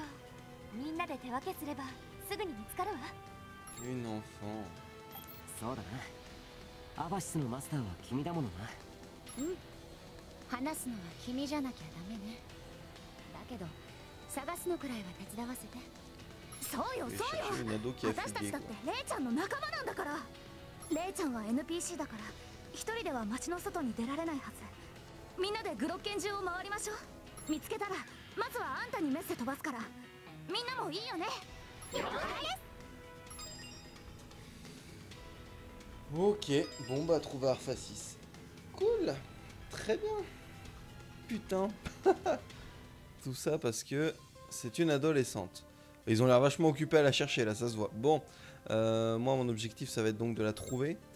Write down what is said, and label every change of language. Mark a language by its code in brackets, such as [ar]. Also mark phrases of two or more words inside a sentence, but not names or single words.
[ja] みんなで手分けすればすぐに見つかるわ。 [fr] Une enfant. [ja] そうだな。アバシスのマスターは君だものな。うん、話すのは君じゃなきゃダメね。だけど探すのくらいは手伝わせて。そうよそう [fr] chercher une [ja] よ、 [fr] ado qui a [ja] 私た [fr] fugué, [ja] ちだって [fr] quoi. [ja] レイちゃんの仲間なんだから。レイちゃんは NPC だから一人では街の外に出られないはず。みんなでグロッケン中を回りましょう。見つけたらまずはあんたにメッセ飛ばすから、みんなもいいよね。了解です。 [fr] Ok, bon bah trouver Arphasis. Cool, très bien. Putain. Tout ça parce que c'est une adolescente. Ils ont l'air vachement occupés à la chercher là, ça se voit. Bon, moi mon objectif ça va être donc de la trouver.